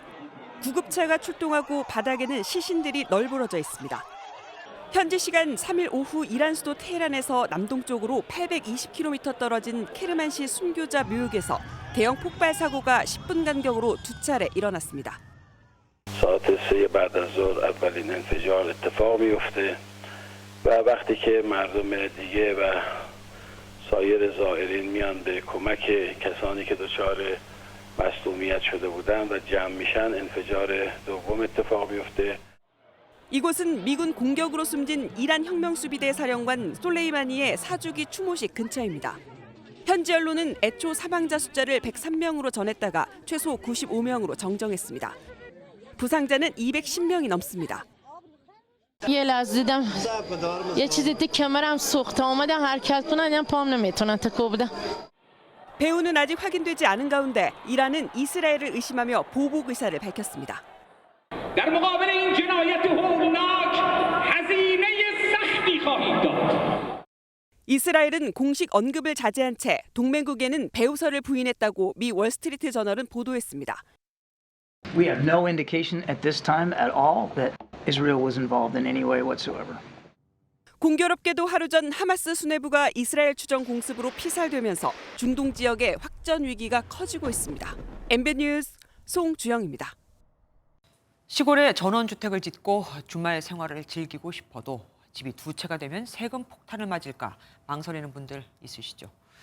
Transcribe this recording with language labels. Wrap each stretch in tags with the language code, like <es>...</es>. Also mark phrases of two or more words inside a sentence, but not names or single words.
<ko>구급차가 출동하고 바닥에는 시신들이 널브러져 있습니다. 현지 시간 3일 오후 이란 수도 테헤란에서 남동쪽으로 820km 떨어진 케르만시 순교자 묘역에서 대형 폭발 사고가 10분 간격으로 2차례 일어났습니다.</ko> <fa>ساعت 3 بعد از ظهر اولین انفجار اتفاق میفته و وقتی که مردم دیگه و سایر زائرین میان به کمک کسانی که دچار مصدومیت شده بودند و جمع میشن انفجار دوم اتفاق میفته.</fa> <ko>이곳은 미군 공격으로 숨진 이란 혁명수비대 사령관 솔레이마니의 사주기 추모식 근처입니다. 현지 언론은 애초 사망자 숫자를 103명으로 전했다가 최소 95명으로 정정했습니다. 부상자는 210명이 넘습니다.</ko> <fa>یه لحظه دیدم یه چیزی تو کمرم سوخته اومدم حرکت کنم دیدم پام نمیتونم تکون بدم.</fa> <ko>배후는 아직 확인되지 않은 가운데 이란은 이스라엘을 의심하며 보복 의사를 밝혔습니다.</ko> <fa>در مقابل این جنایت هولناک هزینه سختی خواهیم داد.</fa> <ko>이스라엘은 공식 언급을 자제한 채 동맹국에는 배후설을 부인했다고 미 월스트리트 저널은 보도했습니다.</ko> <en>We have no indication at this time at all that Israel was involved in any way whatsoever.</en> <ko>공교롭게도 하루 전 하마스 수뇌부가 이스라엘 추정 공습으로 피살되면서 중동 지역의 확전 위기가 커지고 있습니다. MBN 뉴스 송주영입니다. 시골에 전원주택을 짓고 주말 생활을 즐기고 싶어도 집이 2채가 되면 세금 폭탄을 맞을까 망설이는 분들 있으시죠.</ko>